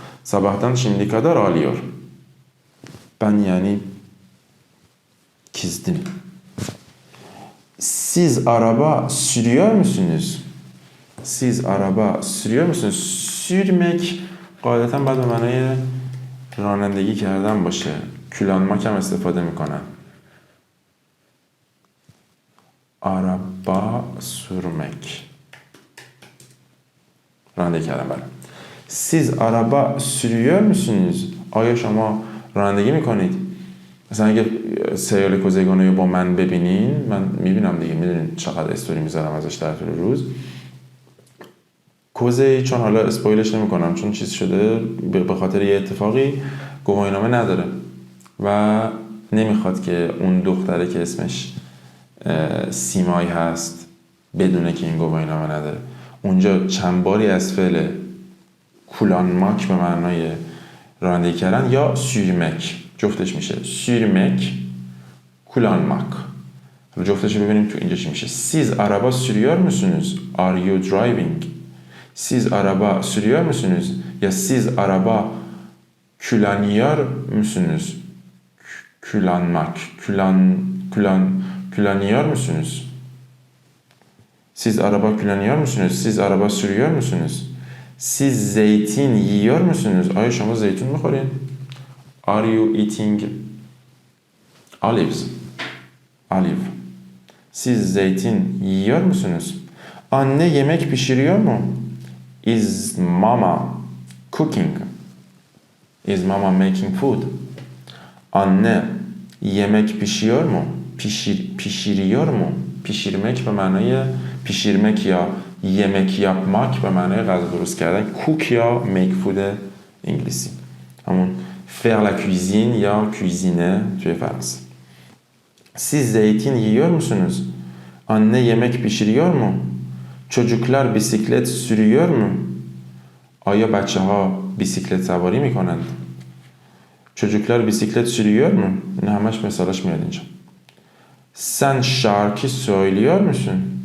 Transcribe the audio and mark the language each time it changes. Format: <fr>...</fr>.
<tr>sabahtan şimdi kadar ağlıyor. Ben yani kızdım. Siz araba sürüyor musunuz؟ siz araba sürüyor musunuz؟ sürmek</tr> <fa>قاعدتا باید به معنای رانندگی کردن باشه. کلانماک هم استفاده میکنن.</fa> <tr>araba sürmek</tr> <fa>رانندگی کردن. بله.</fa> <tr>siz araba sürüyor musunuz؟</tr> <fa>آیا شما رانندگی میکنید؟ مثلا اگه سریال کوزگانه رو با من ببینین، من میبینم دیگه، میدونین چقدر استوری میذارم ازش در طول روز. کوزی چون حالا اسپویلش نمی کنم چون چیز شده به خاطر یه اتفاقی گواهینامه نداره و نمیخواد که اون دختره که اسمش سیمای هست بدونه که این گواهینامه نداره. اونجا چند باری از فعل کولانماک به معنای رانندگی کردن یا سورمک جفتش میشه سورمک کولانماک. جفتش ببینیم تو اینجا چی میشه.</fa> <tr>Siz araba sürüyor musunuz?</tr> <en>Are you driving?</en> <tr>Siz araba sürüyor musunuz? Ya siz araba kullanıyor musunuz? Kullanmak. Kullanıyor musunuz? Siz araba kullanıyor musunuz? Siz araba sürüyor musunuz? Siz zeytin yiyor musunuz?</tr> <fa>آیا شما زیتون میخورین؟</fa> <en>Are you eating olives? Olive.</en> <tr>Siz zeytin yiyor musunuz? Anne yemek pişiriyor mu?</tr> <en>Is mama cooking? Is mama making food?</en> <tr>Anne yemek pişiriyor mu? Pişiriyor mu?</tr> <fa>Pişirmek به معنای pişirmek یا</fa> <tr>yemek yapmak</tr> <fa>به معنای غذا درست کردن.</fa> <en>cook یا make food انگلیسی.</en> <fr>همون faire la cuisine یا cuisiner</fr> <fa>توی فرانسه.</fa> <tr>Siz zeytin yiyor musunuz? Anne yemek pişiriyor mu? Çocuklar bisiklet sürüyor mu?</tr> <fa>آیا بچه‌ها بیسیکلت سواری میکنند؟</fa> <tr>Çocuklar bisiklet sürüyor mu?</tr> <fa>نه همش مثالش میاد اینجا.</fa> <tr>Sen şarkı söylüyor musun?</tr>